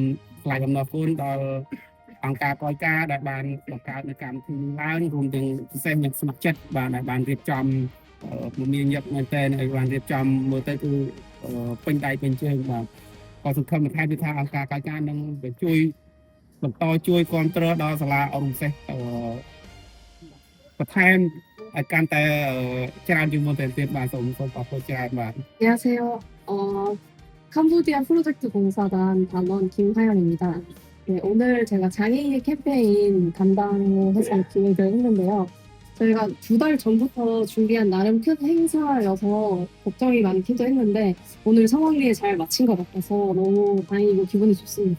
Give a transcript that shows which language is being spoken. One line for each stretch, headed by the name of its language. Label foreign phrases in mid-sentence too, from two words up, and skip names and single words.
Khmer: ថ្លែងអំណរគុណដល់អង្គការកយការដែលបានបង្កើតនៅកម្មវិធីនេះឡើងរួមទាំងពិសេសអ្នកស្ម័គ្រចិត្តបានរៀបចំមានញឹកមែនតើឲ្យបានរៀបចំមើលទៅគឺពេញដៃពេញជើងបាទក៏សង្ឃឹមបន្ថែមទៀតថាអង្គការកយការនឹងជួយបន្តជួយគ្រប់គ្រងដល់សាលាអរុសេសបន្ថែមឲ្យកាន់តែច្រើនជាងមុនទៅទៀតបាទសូមអរគុណច្រើនបាទ
Korean: 안녕하세요. 캄보디아 프로젝트 봉사단 단원 김하연입니다. 네, 오늘 제가 장애인 캠페인 담당을 해서 기획을 했는데요. 저희가 2달 전부터 준비한 나름 큰 행사여서 걱정이 많기도 했는데 오늘 성황리에 잘 마친 것 같아서 너무 다행이고 기분이 좋습니다.